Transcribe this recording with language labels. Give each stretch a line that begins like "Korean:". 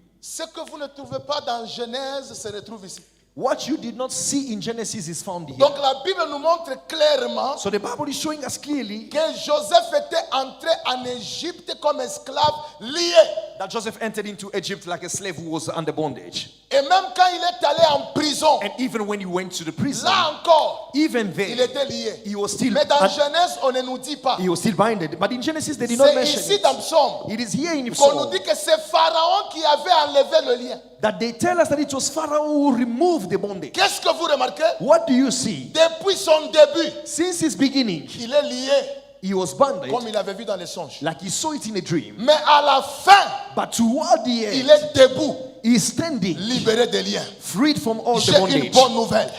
French: Ce que vous ne trouvez pas dans Genèse se retrouve ici.
English: What you did not see in Genesis is found here.
French: Donc la Bible nous montre clairement
English: So the Bible is showing us clearly
French: que Joseph était entré en Égypte comme esclave lié.
English: that Joseph entered into Egypt like a slave who was under bondage.
French: Et même quand il est allé en prison,
English: And even when he went to the prison,
French: là encore,
English: even
French: il
English: there,
French: était lié.
English: he was still,
French: Mais dans Genèse, on ne nous dit pas.
English: he was still binded. But in Genesis, they did not
French: C'est
English: mention
French: ici
English: it.
French: dans Psaume
English: It is here in
French: qu'on nous
English: Psalm
French: dit que c'est Pharaon qui avait enlevé le lien.
English: that they tell us that it was Pharaoh who removed the bondage.
French: Qu'est-ce que vous remarquez?
English: What do you see?
French: Depuis son début,
English: Since his beginning,
French: il est lié
English: he was bonded
French: comme il avait vu dans les songes.
English: like he saw it in a dream.
French: Mais à la fin,
English: But toward the
French: il
English: end,
French: est debout,
English: he is standing,
French: libéré des liens.
English: freed from all the
French: J'ai une
English: bondage.
French: bonne nouvelle.